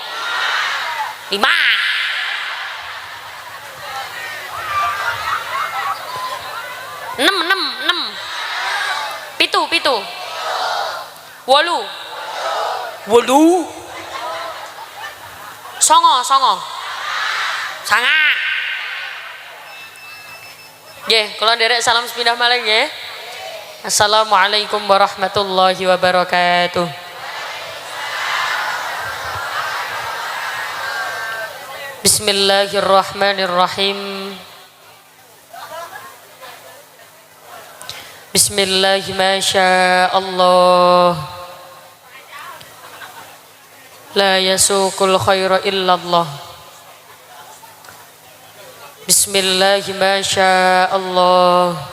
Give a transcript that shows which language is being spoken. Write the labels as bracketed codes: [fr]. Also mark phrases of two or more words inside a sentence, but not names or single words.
[jv] 5. 6. 6. 7. 7. 8. 8. 9. 9. Sangat. Nggih, kula nderek salam sepindah malih nggih. [ar] السلام عليكم ورحمة الله وبركاته. بسم الله الرحمن الرحيم. بسم الله ما شاء الله. لا يسوق الخير إلا الله. بسم الله ما شاء الله.